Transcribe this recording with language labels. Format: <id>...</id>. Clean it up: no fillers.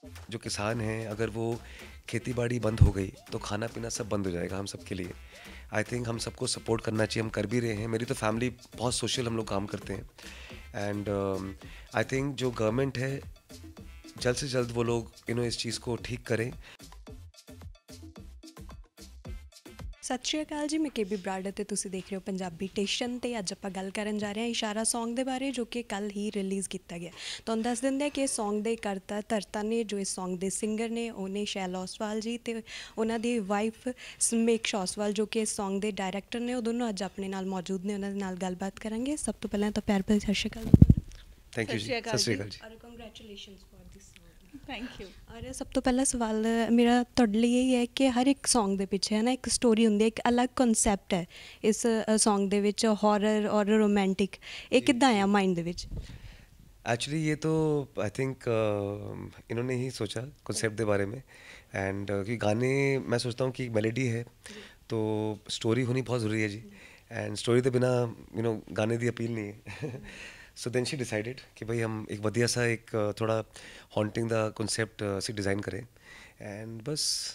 <hi>जो किसान हैं अगर वो खेती बाड़ी बंद हो गई तो खाना पीना सब बंद हो जाएगा हम सब के लिए। आई थिंक हम सबको सपोर्ट करना चाहिए, हम कर भी रहे हैं। मेरी तो फैमिली बहुत सोशल, हम लोग काम करते हैं एंड आई थिंक जो गवर्नमेंट है जल्द से जल्द वो लोग इस चीज़ को ठीक करें।</hi> <pa>ਸਤਿ ਸ਼੍ਰੀ ਅਕਾਲ ਜੀ, ਮੈਂ KB ਬਰਾੜ ਅਤੇ ਤੁਸੀਂ ਦੇਖ ਰਹੇ ਹੋ ਪੰਜਾਬੀ ਸਟੇਸ਼ਨ ਤੇ ਅੱਜ ਆਪਾਂ ਗੱਲ ਕਰਨ ਜਾ ਰਹੇ ਹਾਂ ਇਸ਼ਾਰਾ Song ਦੇ ਬਾਰੇ, ਜੋ ਕਿ ਕੱਲ ਹੀ ਰਿਲੀਜ਼ ਕੀਤਾ ਗਿਆ। ਤੁਹਾਨੂੰ ਦੱਸ ਦਿੰਦੇ ਹਾਂ ਕਿ ਇਸ Song ਦੇ ਕਰਤਾ ਧਰਤਾ ਨੇ, ਜੋ ਇਸ Song ਦੇ ਸਿੰਗਰ ਨੇ ਉਹ ਨੇ ਸ਼ੈਲ ਓਸਵਾਲ ਜੀ ਤੇ ਉਹਨਾਂ ਦੀ ਵਾਈਫ ਸਮੇਕਸ਼ਾ ਓਸਵਾਲ, ਜੋ ਕਿ ਇਸ Song ਦੇ ਡਾਇਰੈਕਟਰ ਨੇ। ਉਹ ਦੋਨੋਂ ਅੱਜ ਆਪਣੇ ਨਾਲ ਮੌਜੂਦ ਨੇ, ਉਹਨਾਂ ਦੇ ਨਾਲ ਗੱਲਬਾਤ ਕਰਾਂਗੇ। ਸਭ ਤੋਂ ਪਹਿਲਾਂ ਤਾਂ ਪਿਆਰ ਭਰੀ ਸਤਿ ਸ਼੍ਰੀ ਅਕਾਲ।</pa> <hi>थैंक यू जी, सत श्री अकाल जी।</hi> <en>और congratulations for this Song। Thank you.</en> <pa>ਔਰ ਸਭ ਤੋਂ ਪਹਿਲਾ ਸਵਾਲ ਮੇਰਾ ਤੁਹਾਡੇ ਲਈ ਇਹ ਹੈ ਕਿ ਹਰ ਇੱਕ Song ਦੇ ਪਿੱਛੇ ਹੈ ਨਾ ਇੱਕ ਸਟੋਰੀ ਹੁੰਦੀ ਹੈ, ਇੱਕ ਅਲੱਗ ਕਨਸੈਪਟ ਹੈ ਇਸ Song ਦੇ ਵਿੱਚ,</pa> <hi>हॉरर और रोमांटिक।</hi> <pa>ਇਹ ਕਿੱਦਾਂ ਆਇਆ ਮਾइंड ਦੇ ਵਿੱਚ?</pa> <hi>एक्चुअली ये तो आई थिंक इन्होंने ही सोचा कॉन्सेप्ट के बारे में एंड कि गाने मैं सोचता हूँ कि मेलेडी है तो स्टोरी होनी बहुत ज़रूरी है जी, एंड स्टोरी के बिना गाने की अपील नहीं है।</hi> <en>so then she decided</en> <hi>कि भाई हम एक बढ़िया सा एक थोड़ा हॉन्टिंग दा कॉन्सेप्ट से डिज़ाइन करें एंड बस।</hi>